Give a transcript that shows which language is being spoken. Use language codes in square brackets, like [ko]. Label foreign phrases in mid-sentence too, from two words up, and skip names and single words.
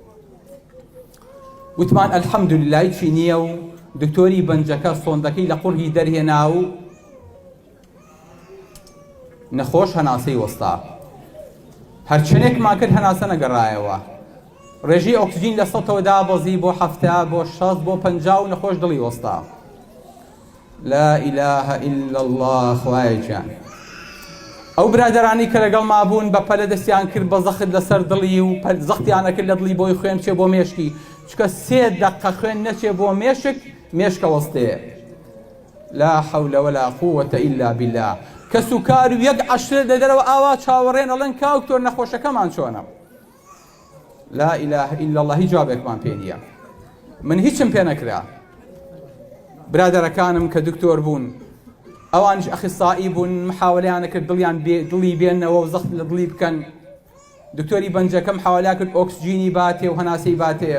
[ckb] وتمان ئەلحەمدولillah هیچی نییە و دکتۆری بەنجەکە سۆندەکەی لە قوڕی دەرهێنا و نەخۆش هەناسەی وەستا. هەرچنێکمان کرد هەناسە نەگەڕایەوە. ڕێژەی ئۆکسجین لە 100ەوە دابەزی بۆ 70 بۆ 60 بۆ 50 و نەخۆش دڵی وەستا. [ar] لا إله إلا الله [ckb] خوایە گیان. ئەو برادەرانی کە لەگەڵ مابوون بە پەلە دەستیان کرد بە زەخت لەسەر دڵی و زەختیانە کرد لە دڵی بۆی خوێن بچێ بۆ مێشکی. چکە 3 دەقە خوێن نەچێ بۆ مێشک مێشکە وەستەیە. [ar] لا حول ولا قوة إلا بالله. [ckb] کە سوکار و 1 عەشرە لە دەرەوە ئاوا چاوەڕێن ئەڵێن کاکتۆر نەخۆشەکەمان چۆنە. [ar] لا إله إلا الله [ckb] هیچ جوابێکمان پێ نییە. من هیچم پێ نەکرا. برادەرەکانم کە دکتۆر بوون ئەوانش ئەخسایی بوون محاوەلەیانە کرد دڵی بێنەوە و زەخت لە دڵی بکەن. دکتۆری بەنجەکەم حاوەلا کرد ئۆکسجینی باتێ و هەناسەی باتێ.